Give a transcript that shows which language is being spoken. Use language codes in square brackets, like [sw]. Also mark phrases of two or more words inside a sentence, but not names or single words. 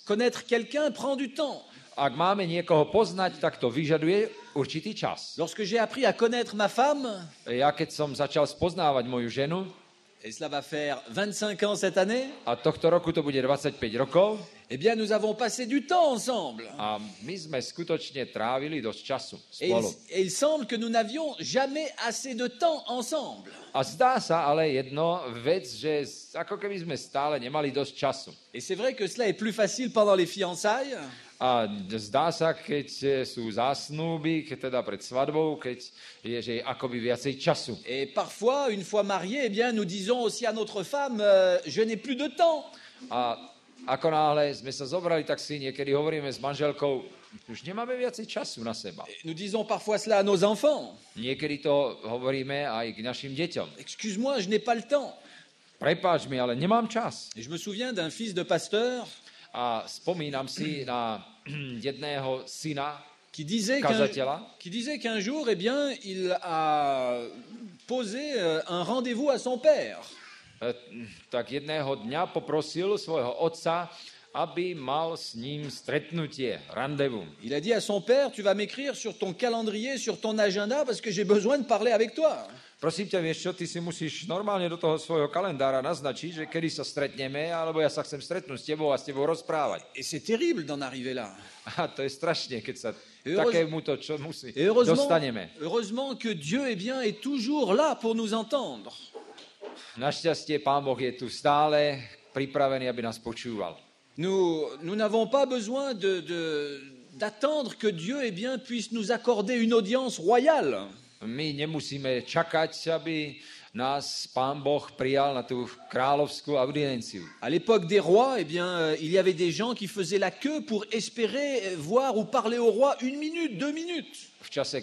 [fr] Connaître quelqu'un prend du temps. [sk] Ak máme niekoho poznať, tak to vyžaduje určitý čas. [fr] Lorsque j'ai appris à connaître ma femme, [sk] ja keď som začal spoznávať moju ženu, [fr] et cela va faire 25 ans cette année, [sk] a tohto roku to bude 25 rokov, [fr] eh bien nous avons passé du temps ensemble. [sk] A my sme skutočne trávili dosť času [fr] Et [sk] spolu. [fr] il semble que nous n'avions jamais assez de temps ensemble. [sk] A zdá sa ale jedno vec, že ako keby sme stále nemali dosť času. [fr] Et c'est vrai que cela est plus facile pendant les fiançailles. [sk] A zdá sa, keď sú zásnuby, keď teda pred svadbou, keď je, že je akoby viacej času. [fr] Et parfois, une fois mariés, eh bien, nous disons aussi à notre femme, je n'ai plus de temps. [sk] A ako náhle sme sa zobrali, tak si niekedy hovoríme s manželkou, už nemáme viacej času na seba. [fr] Et nous disons parfois cela à nos enfants. [sk] Niekedy to hovoríme aj k našim deťom. [fr] Excuse-moi, je n'ai pas le temps. [sk] Prepáč mi, ale nemám čas. [fr] Et je me souviens d'un fils de pasteur [sk] A spomínam si na jedného syna [fr] qui disait qu'un jour, eh bien, il a posé un rendez-vous à son père. [sk] Tak jedného dňa poprosil svojho otca, aby mal s ním stretnutie, randevu. [fr] Il a dit à son père, tu vas m'écrire sur ton calendrier, sur ton agenda, parce que j'ai besoin de parler avec toi. [sk] Prosím ťa, vieš čo, ty si musíš normálne do toho svojho kalendára naznačiť, že kedy sa stretneme, alebo ja sa chcem stretnúť s tebou a s tebou rozprávať. [fr] Et c'est terrible d'en arriver là. [sk] A to je strašne, keď sa takémuto, čo musí, dostaneme. [fr] Heureusement que Dieu eh bien, est toujours là pour nous entendre. [sk] Našťastie, Pán Boh je tu stále pripravený, aby nás počúval. [fr] Nous n'avons pas besoin d'attendre que Dieu eh bien, puisse nous accorder une audience royale. [sk] My nemusíme čakať, aby nás Pán Boh prijal na tú kráľovskú audienciu. [fr] À l'époque des rois, eh bien, il y avait des gens qui faisaient la queue pour espérer voir ou parler au roi 1 minute, 2 minutes.